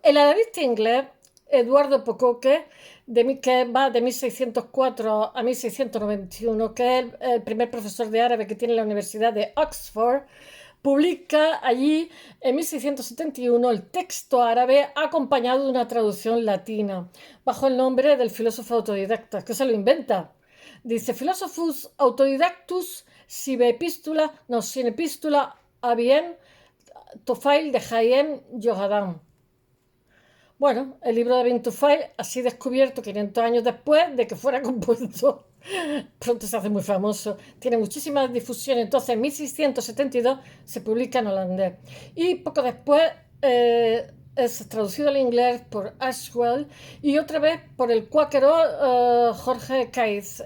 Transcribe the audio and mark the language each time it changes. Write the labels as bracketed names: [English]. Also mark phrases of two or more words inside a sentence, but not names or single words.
[Spanish] El analista inglés Eduardo Pocoque, que va de 1604 a 1691, que es el primer profesor de árabe que tiene la Universidad de Oxford, publica allí en 1671 el texto árabe acompañado de una traducción latina, bajo el nombre del filósofo autodidacta, que se lo inventa. Dice, [Latin] Philosophus autodidactus sive epistula, [Spanish] no, sin [Latin] epistula, abien, Tufail de Hayem Yohadan. [Spanish] Bueno, el libro de Ibn Tufail, así descubierto 500 años después de que fuera compuesto, pronto se hace muy famoso, tiene muchísima difusión, entonces en 1672 se publica en holandés. Y poco después es traducido al inglés por Ashwell y otra vez por el cuáquero Jorge Caiz.